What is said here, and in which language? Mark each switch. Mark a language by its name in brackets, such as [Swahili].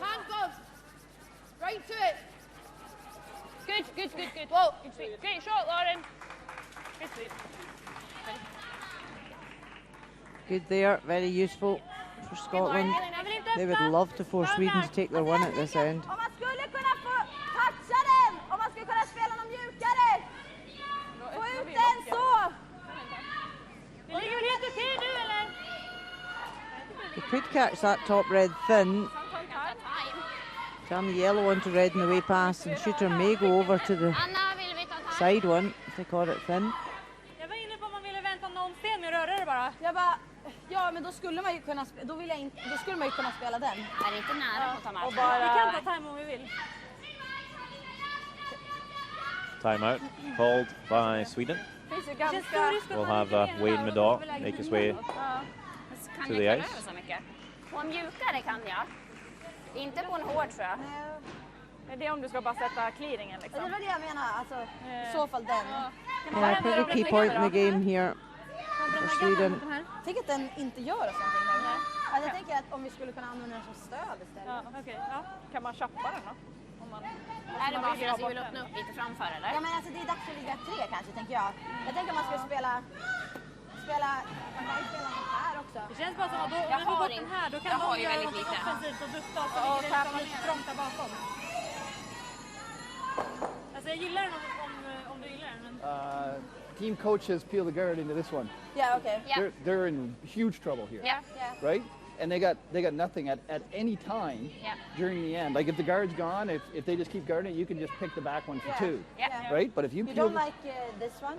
[English] Handcuffs! Right to it! Good, good, good, good. Whoa, good sweep. Great shot, Lauren. Good sweep. Good there, very useful for Scotland. They would love to force Sweden to take their one at this end. [Swedish] Om man skulle kunna få toucha den, om man skulle kunna spela någon mjukare. Få ut den så. Det ligger väl helt okej nu eller? [English] They could catch that top red thin. Turn the yellow onto red on the way past, and shooter may go over to the side one if they caught it thin. [Swedish] Jag var inne på om man ville vänta någon sten med röra det bara. Jag bara, ja men då skulle man ju kunna då skulle man ju kunna spela den. Är inte nära på ta Och bara, vi kan ta time om vi vill. [English] Timeout called by Sweden. We'll have Wayne Middaugh make his way to the ice. [Swedish] På mjukare kan jag. Inte på en hård tror jag. Det är om du ska bara sätta clearingen liksom. Det var det jag menar, alltså i så fall den. [English] Yeah, pretty key point in the game here for Sweden. [Swedish] Tänk att den inte gör oss någonting nu. Alltså, jag tänker att om vi skulle kunna använda den som stöd istället. Ja, okej. Ja. Kan man chappa den då? Om man, Är det bara för att vi vill öppna upp lite framför eller? Ja men alltså det är dags att ligga 3 kanske tänker jag. Jag tänker man skulle spela man kan ju spela den här också. Det känns bara som att då, om vi får bort den här då kan de göra något offensivt och dutta och så ligger det lite trångt där bakom. Alltså jag gillar den om du gillar den. Men... [English] Team coaches peel the guard into this one. Yeah, okay. Yeah. They're in huge trouble here. Yeah. Right? And they got nothing at any time during the end. Like if the guard's gone, if they just keep guarding it, you can just pick the back one for 2. Yeah. Right? But if you You peel don't like this one?